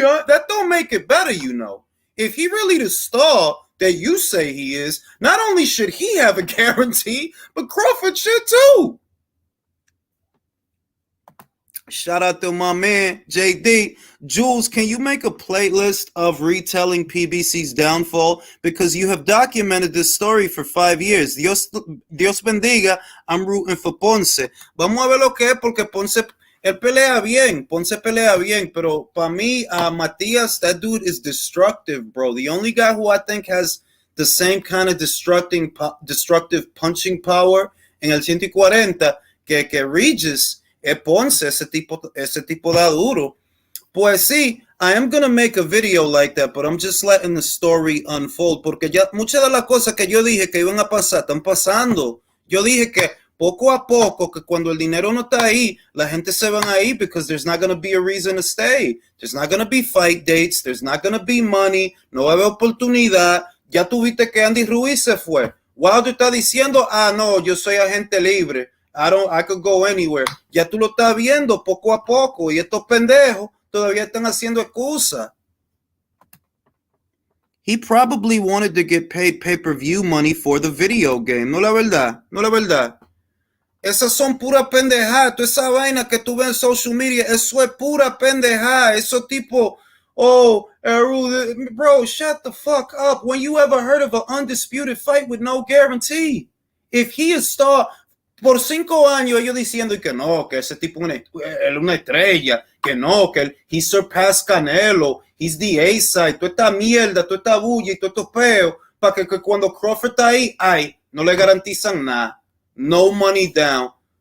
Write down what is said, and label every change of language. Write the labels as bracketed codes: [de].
[en] That don't make it better, you know. If he really the star that you say he is, not only should he have a guarantee, but Crawford should too. Shout out to my man, JD. Jules, can you make a playlist of retelling PBC's downfall? Because you have documented this story for 5 years. [es] Dios bendiga. [en] I'm rooting for Ponce. [es] Vamos a ver lo que es, porque Ponce, él pelea bien. Ponce pelea bien. Pero para mí, Matias, [en] that dude is destructive, bro. The only guy who I think has the same kind of destructive punching power [es] en el 140 que Regis es Ponce, ese tipo da duro. Pues sí, [en] I am gonna make a video like that, but I'm just letting the story unfold, [es] porque ya muchas de las cosas que yo dije que iban a pasar, están pasando. Yo dije que poco a poco, que cuando el dinero no está ahí, la gente se van a ir, [en] because there's not gonna be a reason to stay. There's not gonna be fight dates, there's not gonna be money, [es] no va a haber oportunidad. Ya tuviste que Andy Ruiz se fue. Wilder está diciendo, no, yo soy agente libre. [en] I could go anywhere. [es] Ya tú lo estás viendo poco a poco y estos pendejos todavía están haciendo excusas. [en] He probably wanted to get paid pay-per-view money for the video game. [es] No la verdad, no la verdad. Esas son pura pendejada. Toda esa vaina que tú ves en social media, eso es pura pendejada. Eso tipo, [en] bro, shut the fuck up. When you ever heard of an undisputed fight with no guarantee? If he is star... [es] Por 5 años ellos diciendo que no, que ese tipo es una estrella, que no, que [en] he surpassed Canelo, he's the A-side, [es] toda esta mierda, toda esta bulla y todos estos peos, para que cuando Crawford está ahí, no le garantizan nada, [en] no money down.